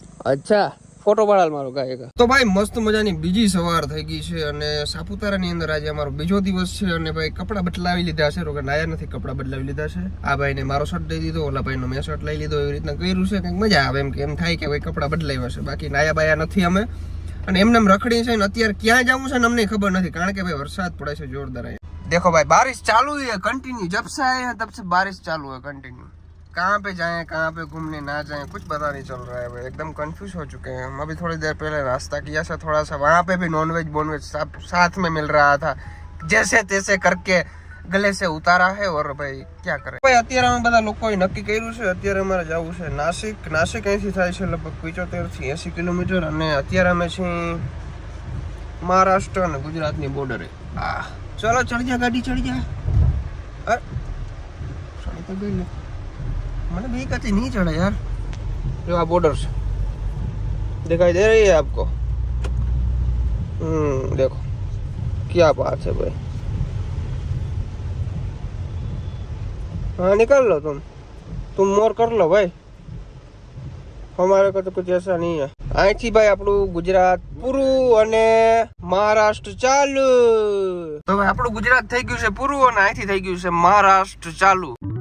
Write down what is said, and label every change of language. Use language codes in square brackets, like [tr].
[gu] અચ્છા, ફોટો પાડાલ મારો ગાય. તો ભાઈ મસ્ત મજાની બીજી સવાર થઈ ગઈ છે અને સાપુતારાની અંદર આજે અમારો બીજો દિવસ છે. અને ભાઈ કપડાં બદલાવી લીધા છે, રોકે લાયા નથી, કપડાં બદલાવી લીધા છે. આ ભાઈને મારો શર્ટ દઈ દીધો, ઓલા ભાઈનો મેં શર્ટ લઈ લીધો, એવી રીતના કર્યું છે. કંઈક મજા આવે એમ કે એમ થાય કે ભાઈ કપડાં બદલાવ્યા છે, બાકી નાયા બાયા નથી અમે. અને એમને રખડી છે ને અત્યારે ક્યાં જવું છે ને અમને ખબર નથી, કારણ કે ભાઈ વરસાદ પડે છે જોરદાર. [hi] देखो भाई बारिश चालू है कंटिन्यू, जब से आए हैं तब से बारिश चालू है कंटिन्यू. कहाँ पे जाएं कहाँ पे घूमने ना जाएं कुछ पता नहीं चल रहा है भाई, एकदम कंफ्यूज हो चुके हैं हम. अभी थोड़ी देर पहले नाश्ता किया था थोड़ा सा, वहाँ पे भी नॉनवेज बोनवेज सब साथ में मिल रहा था, जैसे तैसे करके गले से उतारा है. और भाई क्या करें भाई, [gu] અત્યારે અમે બધા લોકોએ નક્કી કર્યું છે અત્યારે અમારે જવું છે નાસિક. નાસિક અહીંથી થાય છે લગભગ 75 થી 80 કિલોમીટર અને અત્યારે અમે છીએ મહારાષ્ટ્ર અને ગુજરાતની બોર્ડરે. [hi] चलो चढ़ जा गाड़ी, चढ़ जा. चढ़ी तो गई, मैंने भी कहती नहीं चढ़ा यार. जो आप बॉर्डर से दिखाई दे रही है आपको, देखो क्या बात है भाई. हाँ निकाल लो तुम मोर कर लो भाई, हमारे को तो कुछ ऐसा नहीं है. [gu] અહીંથી ભાઈ આપણું ગુજરાત પૂરું અને મહારાષ્ટ્ર ચાલુ. તો ભાઈ આપણું ગુજરાત થઈ ગયું છે પૂરું અને અહીંથી થઈ ગયું છે મહારાષ્ટ્ર ચાલુ.